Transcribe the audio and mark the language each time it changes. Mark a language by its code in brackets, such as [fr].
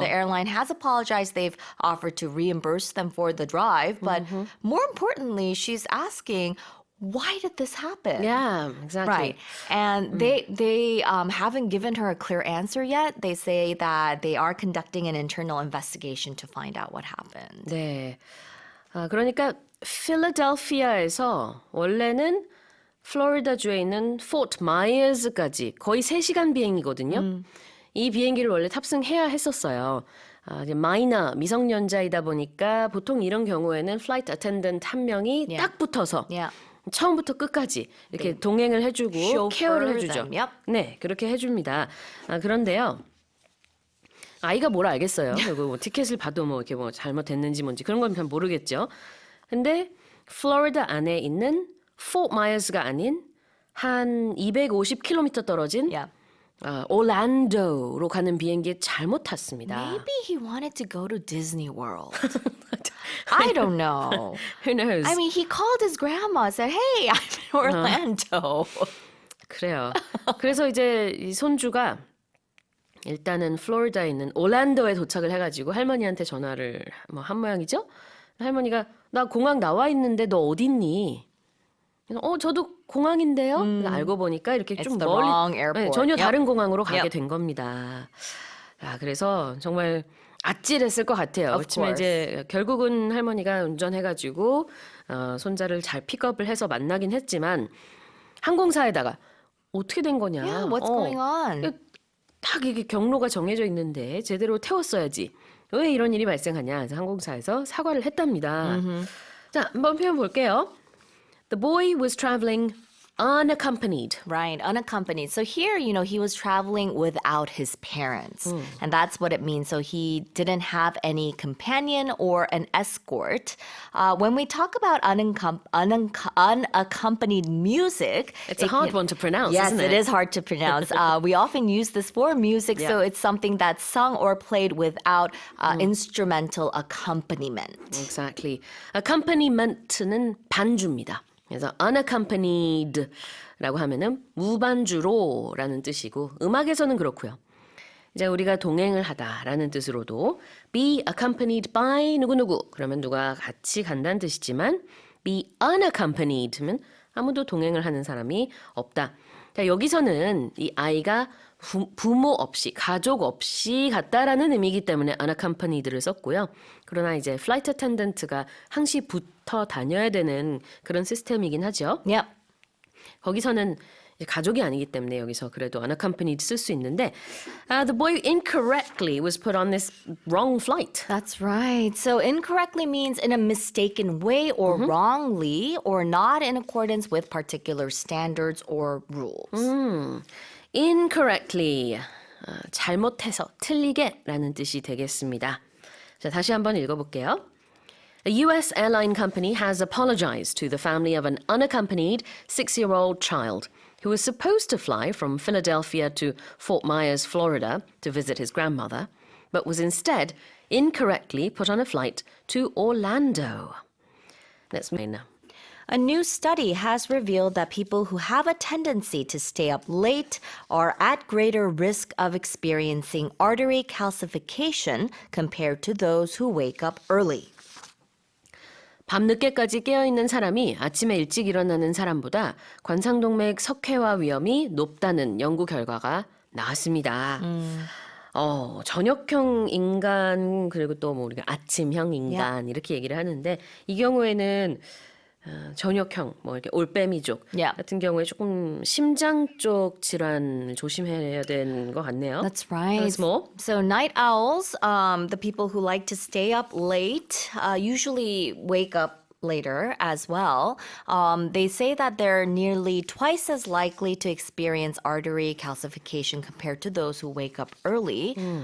[en] the airline has apologized. They've offered to reimburse them for the drive. But more importantly, she's asking, why did this happen? Yeah, exactly. Right. And they haven't given her a clear answer yet. They say that they are conducting an internal investigation to find out what happened. [ko] 네. 그러니까 필라델피아에서 원래는 플로리다주에 있는 포트 마이어즈까지 거의 3시간 비행이거든요. 이 비행기를 원래 탑승해야 했었어요. 이제 마이너 미성년자이다 보니까 보통 이런 경우에는 플라이트 어텐던트 한 명이 [en] Yeah. [ko] 딱 붙어서 [en] Yeah. [ko] 처음부터 끝까지 이렇게 동행을 해주고 [en] chauffeur [ko] 케어를 해주죠. [en] them, yep. [ko] 네, 그렇게 해줍니다. 그런데요. 아이가 뭘 알겠어요. 그리고 뭐 티켓을 봐도 뭐 이렇게 뭐 잘못됐는지 뭔지 그런 건 잘 모르겠죠. 근데 플로리다 안에 있는 포트 마이어즈가 아닌 한 250km 떨어진 [en] Yeah. [ko] 올랜도로 가는 비행기에 잘못 탔습니다. [en] Maybe he wanted to go to Disney World. I don't know. Who knows? I mean, he called his grandma, said, "Hey, I'm in Orlando." [ko] 그래요. 그래서 이제 이 손주가 일단은 플로리다에 있는 올랜도에 도착을 해가지고 할머니한테 전화를 뭐 한 모양이죠. 할머니가 나 공항 나와 있는데 너 어딨니? 그래서 저도 공항인데요. 알고 보니까 이렇게 [en] It's [ko] 좀 [en] the [ko] 멀리 [en] wrong airport. [ko] 전혀 [en] Yep. [ko] 다른 공항으로 가게 [en] Yep. [ko] 된 겁니다. 그래서 정말 아찔했을 것 같아요. [en] Of [ko] 그렇지만 [en] course. [ko] 이제 결국은 할머니가 운전해가지고 손자를 잘 픽업을 해서 만나긴 했지만 항공사에다가 어떻게 된 거냐? [en] Yeah, what's going on? [ko] 딱 이게 경로가 정해져 있는데 제대로 태웠어야지. 왜 이런 일이 발생하냐? 그래서 항공사에서 사과를 했답니다. 자, 한번 표현 볼게요. [en] The boy was traveling unaccompanied. Right, unaccompanied. So here, he was traveling without his parents. And that's what it means. So he didn't have any companion or an escort. When we talk about unaccompanied music, It's a hard one to pronounce, yes, isn't it? it is hard to pronounce. We often use this for music, so Yeah. it's something that's sung or played without instrumental accompaniment. Exactly. [ko] Accompaniment,는 반주입니다. 그래서 unaccompanied라고 하면은 무반주로라는 뜻이고 음악에서는 그렇고요. 이제 우리가 동행을 하다라는 뜻으로도 [en] be accompanied by [ko] 누구누구 그러면 누가 같이 간다는 뜻이지만 [en] be unaccompanied [ko] 면 아무도 동행을 하는 사람이 없다. 자, 여기서는 이 아이가 부모 없이 가족 없이 갔다라는 의미이기 때문에 unaccompanied를 썼고요. 그러나 이제 flight attendant가 항시 붙어 다녀야 되는 그런 시스템이긴 하죠. [en] Yep. [ko] 거기서는 이제 가족이 아니기 때문에 여기서 그래도 unaccompanied 쓸 수 있는데 [en] the boy incorrectly was put on this wrong flight. That's right. So incorrectly means in a mistaken way or wrongly or not in accordance with particular standards or rules. [ko] incorrectly 잘못해서 틀리게라는 뜻이 되겠습니다. 자, 다시 한번 읽어볼게요. [en] A U.S. airline company has apologized to the family of an unaccompanied 6-year-old child who was supposed to fly from Philadelphia to Fort Myers, Florida, to visit his grandmother, but was instead incorrectly put on a flight to Orlando. Let's main. A new study has revealed that people who have a tendency to stay up late are at greater risk of experiencing artery calcification compared to those who wake up early. [ko] 밤늦게까지 깨어있는 사람이 아침에 일찍 일어나는 사람보다 관상동맥 석회화 위험이 높다는 연구 결과가 나왔습니다. 저녁형 인간 그리고 또 뭐 우리가 아침형 인간 이렇게 얘기를 하는데 이 경우에는 저녁형 뭐 이렇게 올빼미족 [en] Yeah. [ko] 같은 경우에 조금 심장 쪽 질환을 조심해야 되는 것 같네요. [en] That's right. Tell us more. So night owls, the people who like to stay up late, usually wake up later as well. They say that they're nearly twice as likely to experience artery calcification compared to those who wake up early.